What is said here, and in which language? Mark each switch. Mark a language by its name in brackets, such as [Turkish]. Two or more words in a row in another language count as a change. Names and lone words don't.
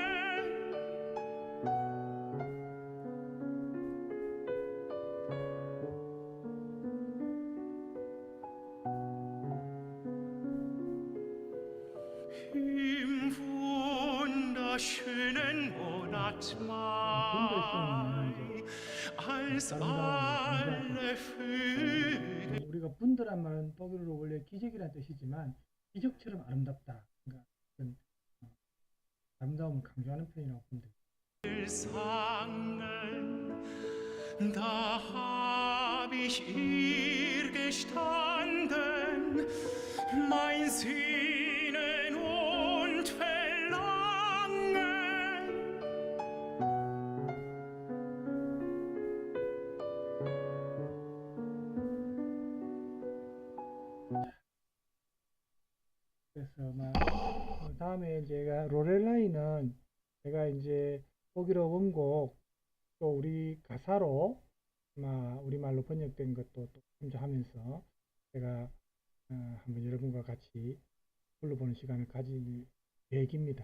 [German] Im wunderschönen Monat Mai, als alle Vögel. [Korean] 우리가 분들한 말은 독일어로 원래 기적이라는 뜻이지만 기적처럼 아름답다. 그러니까 아름다움을 강조하는 표현이라고 보면 됩니다. [German] sangen, da hab ich ihr gestanden, mein Sehnen und Verlangen. [Korean] 그래서 다음에 제가 로렐라이는 제가 이제 독일어 원곡 또 우리 가사로 우리말로 번역된 것도 또 참조하면서 제가 한번 여러분과 같이 불러보는 시간을 가질 계획입니다.